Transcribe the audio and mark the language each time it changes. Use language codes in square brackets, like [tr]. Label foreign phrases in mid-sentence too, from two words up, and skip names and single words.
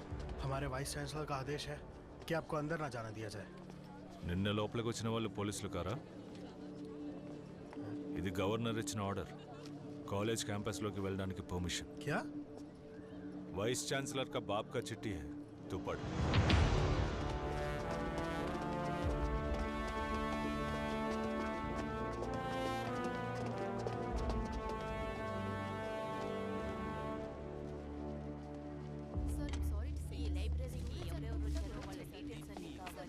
[hi] हमारे वाइस चांसलर का आदेश है कि आपको अंदर ना जाना दिया जाए. [te] నిన్న లోపలికి వచ్చిన వాళ్ళు పోలీసులు కారా? ఇది గవర్నర్ ఇచ్చిన ఆర్డర్. కాలేజ్ క్యాంపస్లోకి వెళ్ళడానికి పర్మిషన్. [hi] क्या? वाइस चांसलर का बाप का चिट्ठी है, तू पढ़. [te] సార్, [en] sorry to say [te] ఈ లైబ్రరీకి ఎవరెవరు వచ్చారో వాళ్ళ డీటెయిల్స్ అన్ని కావాలి.